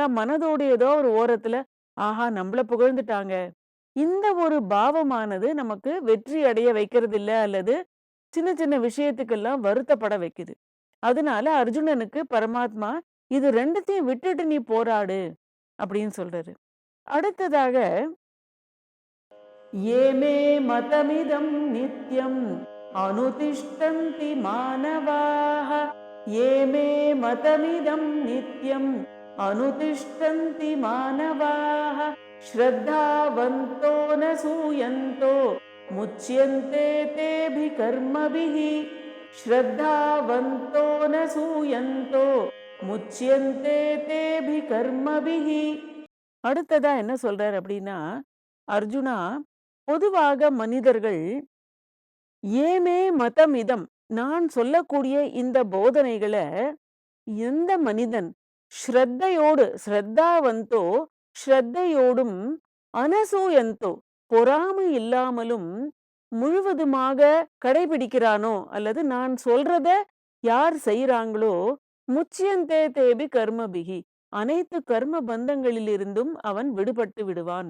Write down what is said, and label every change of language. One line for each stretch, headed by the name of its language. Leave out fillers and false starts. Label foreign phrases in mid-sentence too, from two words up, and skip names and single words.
Tamil: மனதோட ஏதோ ஒரு ஓரத்துல, ஆஹா! நம்மள புகழ்ந்துட்டாங்க. இந்த ஒரு பாவமானது நமக்கு வெற்றி அடைய வைக்கிறதில்ல, அல்லது சின்ன சின்ன விஷயத்துக்கெல்லாம் வருத்தப்பட வைக்குது. அதனால அர்ஜுனனுக்கு பரமாத்மா, "இது 2த்தையும் விட்டுட்டு நீ போராடு" அப்படின்னு சொல்றாரு. அடுத்ததாக,
Sanskrit: "ये मे मतमिदं नित्यम् अनुतिष्ठन्ति मानवाः ये मे मतमिदं नित्यम् अनुतिष्ठन्ति मानवाः श्रद्धावन्तो न सूयन्तो मुच्यन्ते तेभिः कर्मभिः श्रद्धावन्तो न सूयन्तो मुच्यन्ते तेभिः कर्मभिः."
Tamil: அடுத்ததா என்ன சொல்றாரு அப்படின்னா, அர்ஜுனா, பொதுவாக மனிதர்கள்
Sanskrit: ये मे मतम् इदम्,
Tamil: நான் சொல்லக்கூடிய இந்த போதனைகள எந்த மனிதன் ஸ்ரத்தையோடு, ஸ்ரத்தாவந்தோ, ஸ்ரத்தையோடும், அனசூயந்தோ, பொறாமை இல்லாமலும் முழுவதுமாக கடைபிடிக்கிறானோ, அல்லது நான் சொல்றத யார் செய்றாங்களோ,
Sanskrit: मुच्यन्ते तेऽपि कर्मभिः,
Tamil: அனைத்து கர்ம பந்தங்களிலிருந்தும் அவன் விடுபட்டு விடுவான்.